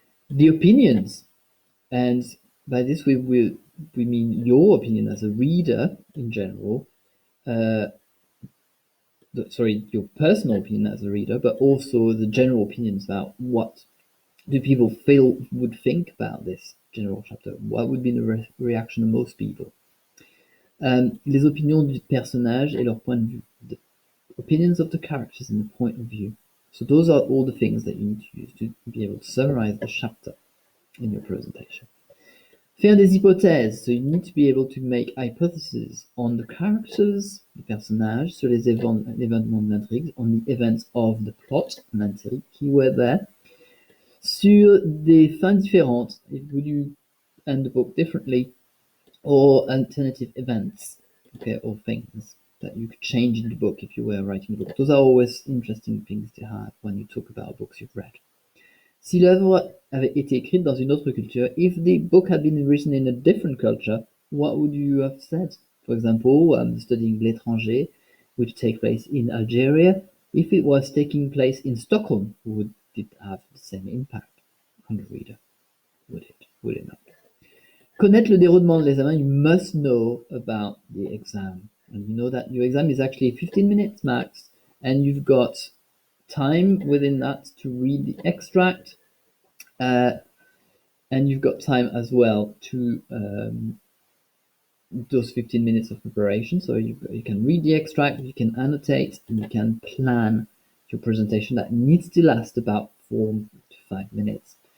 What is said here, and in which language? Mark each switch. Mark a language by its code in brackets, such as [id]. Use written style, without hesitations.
[en] The opinions, and by this we mean your opinion as a reader in general, your personal opinion as a reader, but also the general opinions about what do people would think about this general chapter? What would be the reaction of most people? [fr] Les opinions du personnage et leur point de vue. [en] The opinions of the characters and the point of view. So those are all the things that you need to use to be able to summarize the chapter in your presentation. Faire des hypothèses. So you need to be able to make hypotheses on the characters, the personnages, sur les événements de l'intrigue, on the events of the plot, l'intrigue, qui were there, sur des fins différentes. Would you end the book differently? Or alternative events, okay, or things that you could change in the book if you were writing a book. Those are always interesting things to have when you talk about books you've read. Si l'œuvre avait été écrite dans une autre culture, if the book had been written in a different culture, what would you have said? For example, studying l'étranger, which take place in Algeria, if it was taking place in Stockholm, would it have the same impact on the reader? Would it? Would it not? Connaître le déroulement de l'examen, you must know about the exam. And you know that your exam is actually 15 minutes max, and you've got time within that to read the extract, and you've got time as well to those 15 minutes of preparation. So you can read the extract, you can annotate, and you can plan your presentation that needs to last about 4 to 5 minutes.